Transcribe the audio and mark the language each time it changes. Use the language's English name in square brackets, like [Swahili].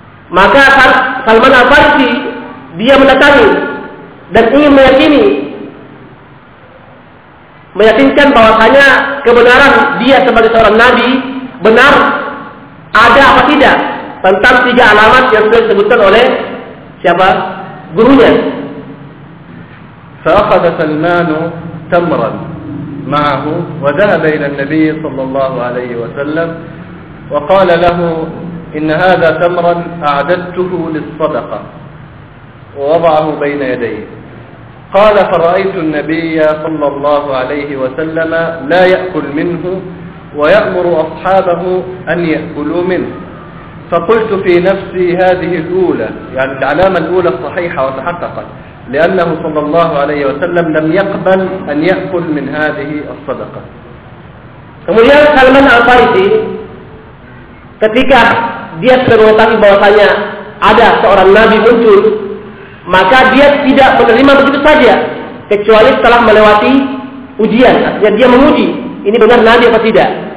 [Indonesian] Maka Salman Al-Farisi dia mendatangi dan ingin meyakinkan bahwasanya kebenaran dia sebagai seorang nabi benar ada apa tidak tentang tiga alamat yang sudah disebutkan oleh siapa gurunya. [Arabic] فأخذ سلمان تمرا معه وذهب إلى النبي صلى الله عليه وسلم وقال له إن هذا تمرا أعددته للصدقة، ووضعه بين يديه. قال فرأيت النبي صلى الله عليه وسلم لا يأكل منه ويأمر أصحابه أن يأكلوا منه، فقلت في نفسي هذه الأولى، يعني العلامة الأولى الصحيحة وتحققت، لأنه صلى الله عليه وسلم لم يقبل أن يأكل من هذه الصدقة. ثم جاء سلمان الفارسي [Indonesian] ketika dia mengetahui bahwasanya ada seorang nabi muncul, maka dia tidak menerima begitu saja kecuali setelah melewati ujian, artinya dia menguji ini benar nabi apa tidak.